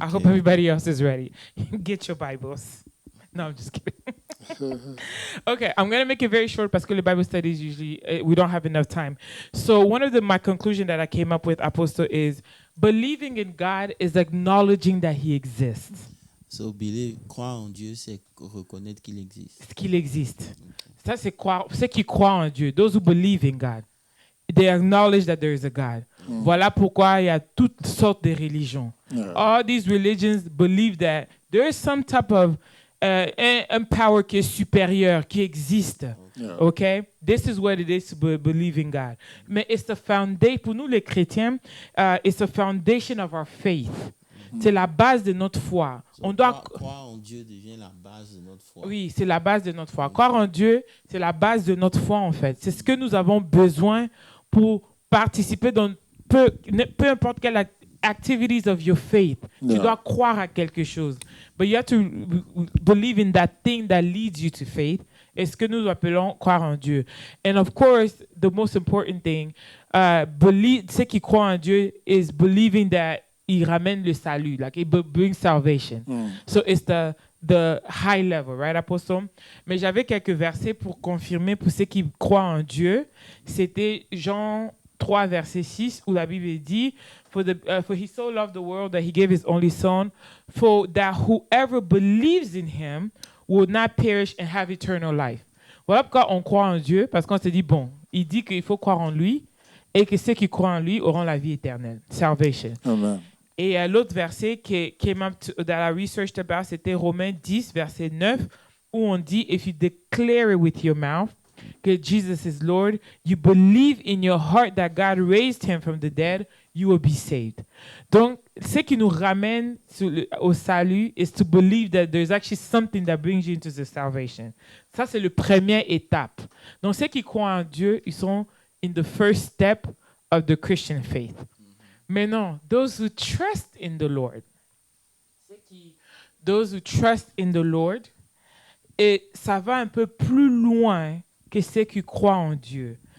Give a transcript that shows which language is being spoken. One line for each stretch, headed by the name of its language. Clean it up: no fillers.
English: I hope everybody else is ready. Get your Bibles. No, I'm just kidding. Okay, I'm going to make it very short because the Bible studies usually, we don't have enough time. So one of my conclusion that I came up with, Apostle, is believing in God is acknowledging that he exists. So, believe,
French: croire en Dieu, c'est reconnaître qu'il existe. Qu'il existe. Ça, c'est croire, ceux qui croient en Dieu.
English: Those who believe in God. They acknowledge that there is a God.
French: Voilà pourquoi il y a toutes sortes de religions.
English: Yeah. All these religions believe that there is some type of
French: un power qui est supérieur, qui existe.
English: Yeah. Okay? This is what it is to believe in God.
French: Mais
English: it's the foundation,
French: pour nous les chrétiens,
English: it's the foundation of our faith.
French: C'est la base de notre foi.
English: So,
French: On doit... croire en Dieu devient la base de notre foi. Oui, c'est la base de notre foi. Croire en Dieu, c'est la base de notre foi, en fait. C'est ce que nous avons besoin pour participer dans peu importe quelle
English: activities of your faith.
French: Tu
English: Yeah.
French: dois croire à quelque chose.
English: But you have to believe in that thing that leads you to faith.
French: Et ce que nous appelons croire en Dieu.
English: And of course, the most important thing,
French: ceux qui croient en Dieu
English: is believing that
French: il ramène le salut,
English: like it brings salvation. So it's the high level, right, Apostle?
French: Mais j'avais quelques versets pour confirmer pour ceux qui croient en Dieu. C'était Jean 3, verset 6, où la Bible dit,
English: for he so loved the world that he gave his only son, for that whoever believes in him will not perish and have eternal life.
French: Voilà pourquoi on croit en Dieu, parce qu'on se dit, bon, il dit qu'il faut croire en lui, et que ceux qui croient en lui auront la vie éternelle, salvation.
English: Amen.
French: Et l'autre verset qui
English: came up
French: dans la
English: research about,
French: c'était Romains 10, verset 9, où on dit,
English: if you declare it with your mouth,
French: que
English: Jesus is Lord, you believe in your heart that God raised him from the dead, you will be saved.
French: Donc, ce qui nous ramène au salut
English: is to believe that there's actually something that brings you into the salvation.
French: Ça, c'est la première étape. Donc, ceux qui croient en Dieu, ils sont
English: in the first step of the Christian faith. Mais non, those who trust in the Lord, those who trust in the Lord,
French: et ça va un peu plus loin que ceux qui croient en Dieu.